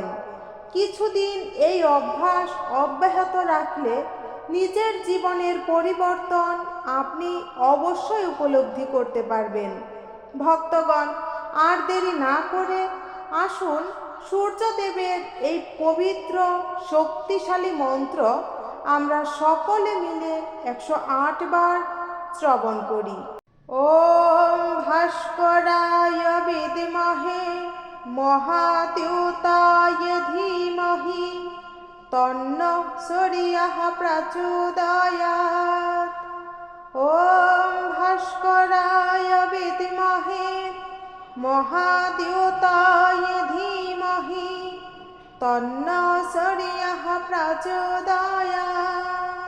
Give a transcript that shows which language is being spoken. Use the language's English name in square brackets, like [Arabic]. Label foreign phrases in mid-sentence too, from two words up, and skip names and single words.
[Bangla] কিছুদিন এই অভ্যাস অব্যাহত রাখলে নিজের জীবনের পরিবর্তন আপনি অবশ্যই উপলব্ধি করতে পারবেন। ভক্তগণ, আর দেরি না করে আসুন সূর্যদেবের এই পবিত্র শক্তিশালী মন্ত্র আমরা সকলে মিলে 108 বার শ্রবণ করি। [Sanskrit] ওম ভাস্করায় বিদ্মহে মহাদ্যুতায় ধীমহি তন্নো সূর্যঃ প্রচোদয়াৎ। ওম ভাস্করায় বিদ্মহে মহাদ্যুতায় ধীমহি তন্নো সূর্যঃ প্রচোদয়াৎ।